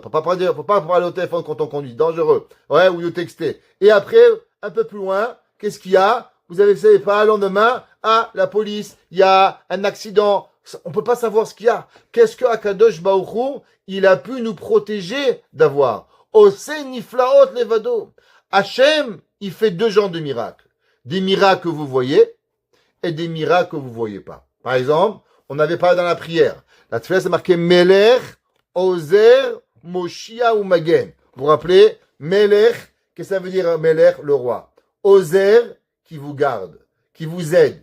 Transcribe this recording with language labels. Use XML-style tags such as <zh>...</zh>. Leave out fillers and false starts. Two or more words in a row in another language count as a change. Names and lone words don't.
<fr>Faut pas parler au téléphone quand on conduit. Dangereux. Ouais, ou de texter. Et après, un peu plus loin, qu'est-ce qu'il y a? Vous savez pas, le lendemain, la police, il y a un accident. On peut pas savoir ce qu'il y a. Qu'est-ce que</fr> <he>הקדוש ברוך הוא,</he> <fr>il a pu nous protéger d'avoir?</fr> <he>עושה נפלאות לבדו.</he> <fr>Hachem, il fait deux genres de miracles. Des miracles que vous voyez et des miracles que vous voyez pas. Par exemple, on avait parlé dans la prière. La tefila, c'est marqué</fr> <he>מלך, עוזר, מושיע</he> <fr>ou Magen. Vous vous rappelez? Melech, qu'est-ce que ça veut dire Melech, le roi? Ozer, qui vous garde, qui vous aide.</fr>